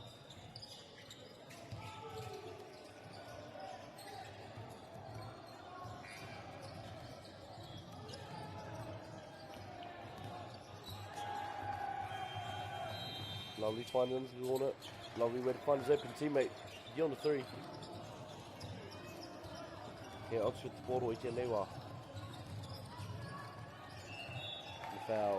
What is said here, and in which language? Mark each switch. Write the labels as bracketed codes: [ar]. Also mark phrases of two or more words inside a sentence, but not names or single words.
[en] Lovely find into the corner. Lovely way to find his open teammate. Get on the 3. Yeah, Oxford the ball [mi] I tēnei wā. [en] The foul.